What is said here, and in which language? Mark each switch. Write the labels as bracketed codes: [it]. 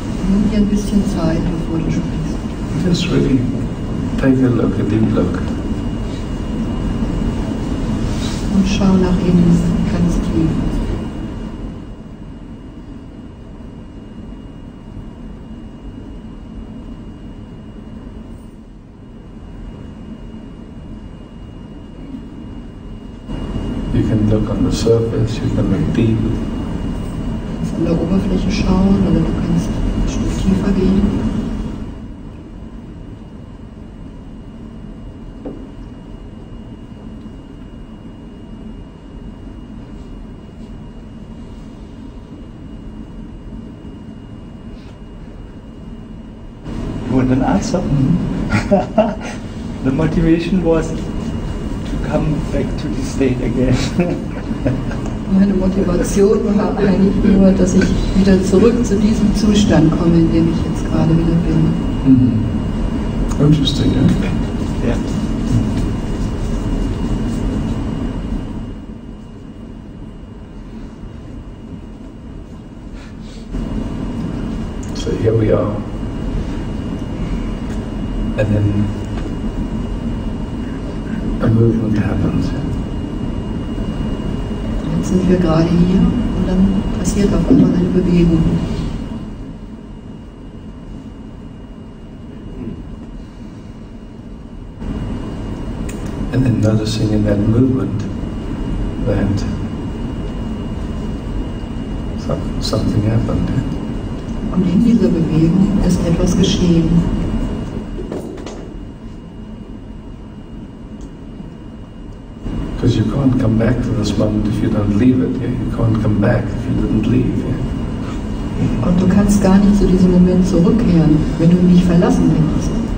[de] Nimm dir ein bisschen Zeit, bevor du sprichst. [en] Just really take a look, a deep look. [de] Und schau nach innen, ganz tief. [en] You can look on the surface, you can look deep. [de] Du kannst an der Oberfläche schauen oder du kannst ein Stück tiefer gehen. [en] You want an answer? The motivation was to come back to the state again. [de] Meine Motivation war eigentlich nur, dass ich wieder zurück zu diesem Zustand komme, in dem ich jetzt gerade wieder bin. [en] Interesting, yeah? Yeah. So here we are. And then a movement happens. [de] Jetzt sind wir gerade hier und dann passiert auf einmal eine Bewegung. [en] And then noticing in that movement that something happened. [de] Und in dieser Bewegung ist etwas geschehen. [en] Because you can't come back to this moment if you don't leave it. Yeah? You can't come back if you didn't leave. Yeah? [de] Und du kannst gar nicht zu diesem Moment zurückkehren, wenn du ihn nicht verlassen willst.